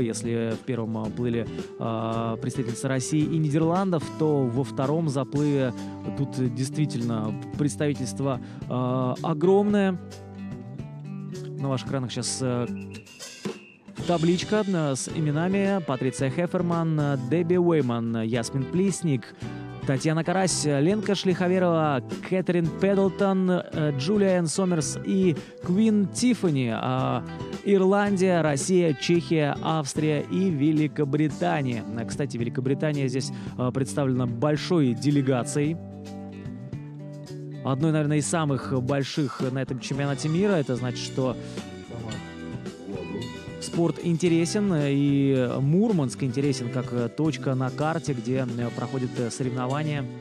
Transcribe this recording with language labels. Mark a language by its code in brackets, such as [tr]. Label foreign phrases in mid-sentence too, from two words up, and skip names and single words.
[ru] Если в первом плыли представительницы России и Нидерландов, то во втором заплыве тут действительно представительство огромное. На ваших экранах сейчас табличка с именами: Патриция Хеферман, Дебби Уэйман, Ясмин Плисник, Татьяна Карась, Ленка Шлиховерова, Кэтрин Педлтон, Джулиан Сомерс и Квин Тиффани. Ирландия, Россия, Чехия, Австрия и Великобритания. Кстати, Великобритания здесь представлена большой делегацией. Одной, наверное, из самых больших на этом чемпионате мира. Это значит, что спорт интересен, и Мурманск интересен как точка на карте, где проходят соревнования.